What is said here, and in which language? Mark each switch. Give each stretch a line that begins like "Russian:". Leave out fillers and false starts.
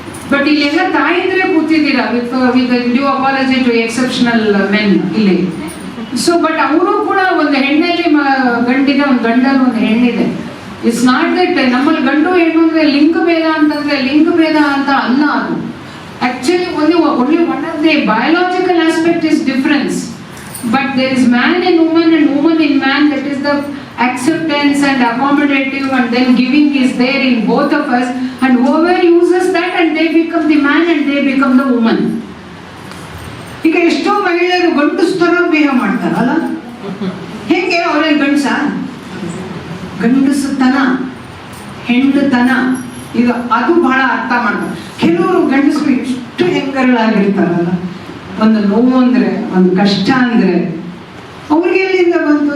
Kannada: But ಇಲ್ಲೆಲ್ಲ ತಾಯಿಂದ್ರೆ ಕೂತಿದ್ದೀರಾ
English: with due apology to exceptional men
Kannada: ಇಲ್ಲಿ. So but ಅವರು ಕೂಡ ಒಂದು ಹೆಣ್ಣಲ್ಲಿ ಗಂಡಿದೆ, ಒಂದು ಗಂಡಲ್ಲಿ ಒಂದು ಹೆಣ್ಣಿದೆ.
English: it's not that
Kannada: ನಮ್ಮಲ್ಲಿ ಗಂಡು ಹೆಣ್ಣು ಅಂದ್ರೆ ಲಿಂಗ ಭೇದ ಅಂತಂದ್ರೆ ಲಿಂಗ ಭೇದ ಅಂತ ಅಲ್ಲ ಅದು.
English: Actually, only one of the biological aspect is difference, but there is man in woman and woman in man. That is the acceptance and accommodative and then giving is there in both of us, and whoever uses that and they become the man and they become the woman.
Kannada: ಈಗ ಎಷ್ಟೋ ಮಹಿಳೆಯರು ಗಂಡಸ್ತರ behave ಮಾಡ್ತಾರಲ್ಲ, ಹೇಗೆ ಅವರಲ್ಲಿ ಗಂಡಸತನ ಹೆಣ್ಣುತನ ಈಗ ಅದು ಬಹಳ ಅರ್ಥ ಮಾಡ್ತಾರೆ. ಕೆಲವರು ಗಂಡಸರು ಎಷ್ಟು ಹೆಂಗರಳಾಗಿರ್ತಾರಲ್ಲ, ಒಂದು ನೋವು ಅಂದ್ರೆ, ಒಂದು ಕಷ್ಟ ಅಂದ್ರೆ ಅವ್ರಿಗೆ ಎಲ್ಲಿಂದ ಬಂತು?